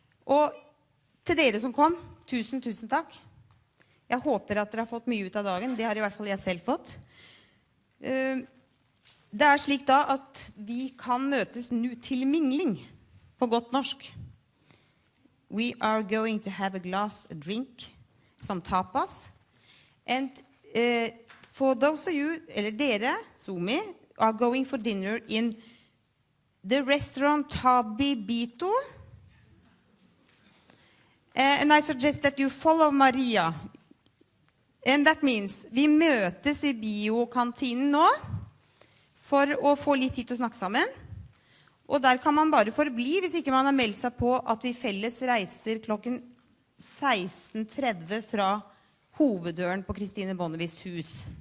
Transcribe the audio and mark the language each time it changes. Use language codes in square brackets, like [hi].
[no] Og til dere som kom, tusen takk. Jeg håper at dere har fått mye ut av dagen. Det har i hvert fall jeg selv fått. Det slik da at vi kan møtes nå til mingling på godt norsk. [en] We are going to have a glass, a drink, some tapas. And for those of you, [no] eller dere, [en] Suomi, are going for dinner in the restaurant Tabibito. And I suggest that you follow Maria. And that means [no] vi møtes i biokantinen nå for å få litt tid til å snakke sammen. Og der kan man bare forbli hvis ikke man har meldt seg på at vi felles reiser klokken 16:30 fra hoveddøren på Kristine Bonnevis hus.